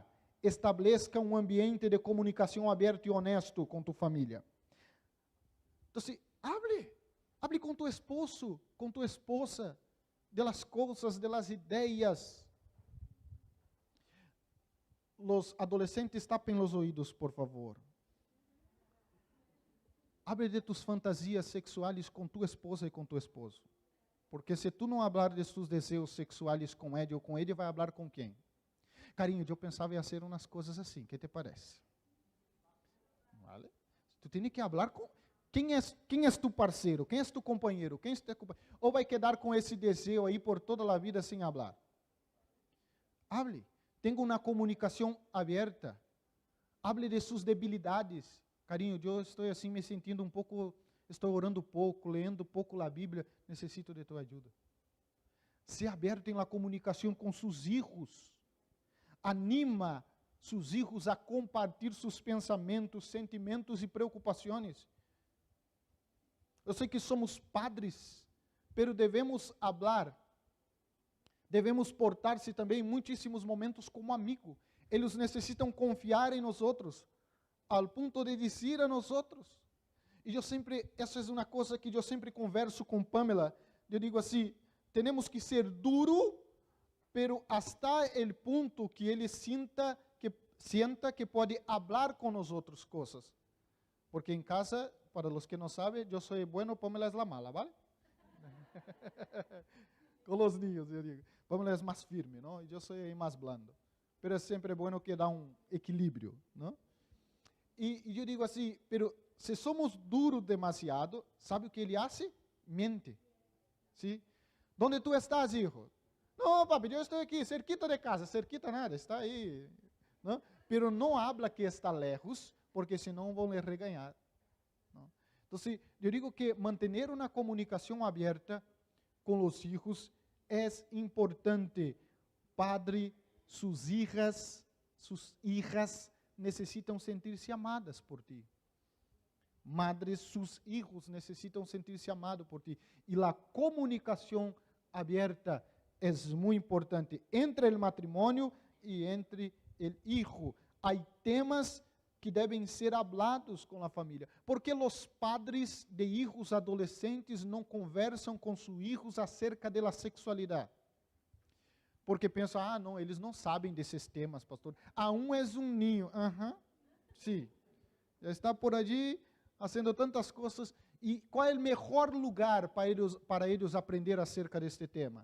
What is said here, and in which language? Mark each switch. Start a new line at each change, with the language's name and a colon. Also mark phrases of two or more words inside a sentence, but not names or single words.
Portuguese: Estabeleça um ambiente de comunicação aberto e honesto com tu família. Então, hable com tu esposo, com tu esposa,
Spanish: de las
Portuguese: coisas,
Spanish: de las
Portuguese: ideias.
Spanish: Los adolescentes,
Portuguese: tapem os ouvidos, por favor.
Spanish: Hable de tus
Portuguese: fantasias sexuais com tu esposa e com tu esposo. Porque se tu não
Spanish: hablar de tus
Portuguese: desejos sexuais com ele ou com ele, vai hablar com quem? Carinho, eu pensava em fazer umas coisas assim, que te parece? Vale? Tu tem que hablar com... Quem é tu parceiro? Quem é tu companheiro? Quem é tu companheiro? Ou vai quedar com esse desejo aí por toda a vida sem hablar?
Spanish: Hable.
Portuguese: Tenha uma comunicação aberta. Hable de suas debilidades. Carinho, eu estou assim me sentindo um pouco, estou orando pouco, lendo pouco a Bíblia, necessito de tua ajuda. Se aberto em la comunicação com seus filhos. Anima seus filhos a compartilhar seus pensamentos, sentimentos e preocupações. Eu sei que somos padres, pero devemos hablar. Devemos portar-se também em muitíssimos momentos como amigo. Eles necessitam confiar em nós outros, ao ponto de dizer a nós outros. E eu sempre, essa é uma coisa que eu sempre converso com Pamela. Eu digo assim, temos que ser duro,
Spanish: pero hasta el
Portuguese: ponto que ele sienta que pode falar com nós outros coisas. Porque em casa, para os que não sabem, eu sou bueno, Pamela é
Spanish: la mala,
Portuguese: ¿vale? Com os niños, eu digo. Pamela é mais firme, não? E eu sou mais blando. Pero é sempre bueno que dá um equilíbrio, não? E eu digo assim, pero se somos duros demasiado, sabe o que ele hace? Mente.
Spanish: ¿Sí? ¿Dónde tú estás, hijo? No, papi,
Portuguese: eu estou aqui,
Spanish: cerquita de casa, cerquita nada, está aí. ¿No?
Portuguese: Pero não habla que está lejos, porque senão vão lhe regañar.
Spanish: ¿No?
Portuguese: Então, eu digo que manter uma comunicação aberta com os filhos é importante. Padre, suas hijas necessitam sentir-se amadas por ti. Madres, seus filhos necessitam sentir-se amados por ti. E a comunicação aberta é muito importante entre o matrimônio e entre o hijo. Há temas que devem ser hablados com a família. Porque os padres de hijos adolescentes não conversam com seus hijos acerca da sexualidade? Porque pensam, não, eles não sabem desses temas, pastor. Um é um ninho. Sim. Já está por allí, fazendo tantas coisas. E qual é o melhor lugar para eles aprender acerca deste tema?